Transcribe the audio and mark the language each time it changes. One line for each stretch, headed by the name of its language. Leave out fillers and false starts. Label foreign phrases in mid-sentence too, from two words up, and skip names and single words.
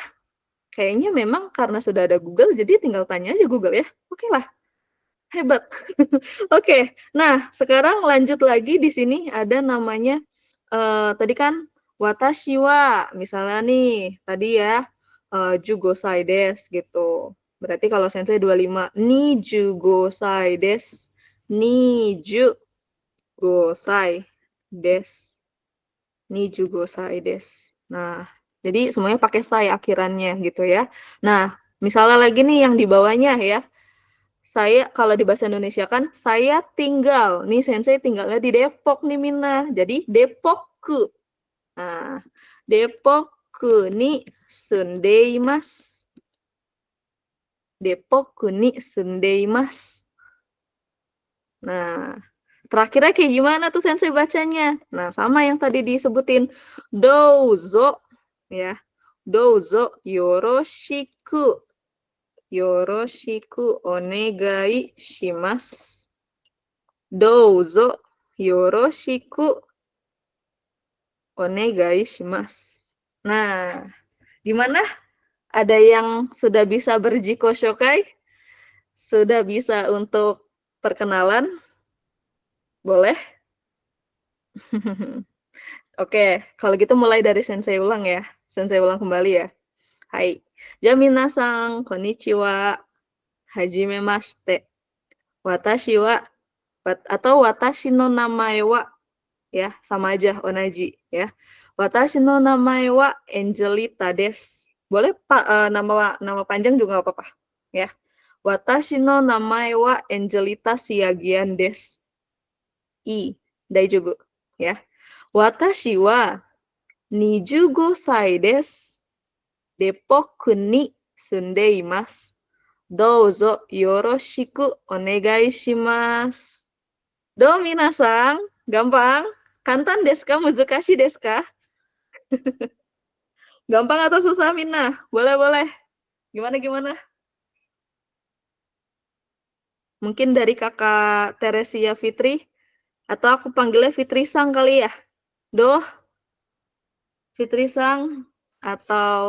Indonesian: Kayaknya memang karena sudah ada Google, jadi tinggal tanya aja Google ya. Oke lah. Hebat. Oke. Nah, sekarang lanjut lagi di sini ada namanya tadi kan
Japanese: 私は,
Indonesian: misalnya nih, tadi ya
Japanese: 十五歳です
Indonesian: gitu. Berarti kalau sensei 25,
Japanese: 二十五歳です. 二十五歳です. 二十五歳です.
Indonesian: Nah, jadi semuanya pakai sai akhirannya gitu ya. Nah, misalnya lagi nih yang di bawahnya ya. Saya kalau di bahasa Indonesia kan saya tinggal. Nih sensei tinggalnya di Depok nih Mina. Jadi Depokku. Nah,
Japanese: デポックに住んでいます. デポックに住んでいます.
Indonesian: Nah, terakhirnya kayak gimana tuh sensei bacanya? Nah, sama yang tadi disebutin. Douzo ya.
Japanese: どうぞよろしく。よろしくお願いします. どうぞよろしくお願いします.
Indonesian: Nah, gimana? Ada yang sudah bisa berjiko shokai? Sudah bisa untuk perkenalan? Boleh? Oke, kalau gitu mulai dari sensei ulang ya. Sensei ulang kembali ya. Hai.
Japanese: じゃ皆さん、こんにちは。はじめまして. 私は atau 私の名前は
Indonesian: ya, sama aja
Japanese: onaji ya. 私の名前はアンジェリタです.
Indonesian: Boleh Pak nama panjang juga nggak apa-apa ya.
Japanese: 私の名前はアンジェリタ・シアギアンです.
Indonesian: Daijoubu ya.
Japanese: 私は 25 歳です。デポックに住んでいます. どうぞよろしくお願いします. どう皆さん, gampang? 簡単ですか? 難しいですか?
Indonesian: Gampang atau susah, Mina? Boleh. Gimana? Mungkin dari kakak Teresia Fitri, atau aku panggilnya Fitri Sang kali ya? Do, Fitri Sang, atau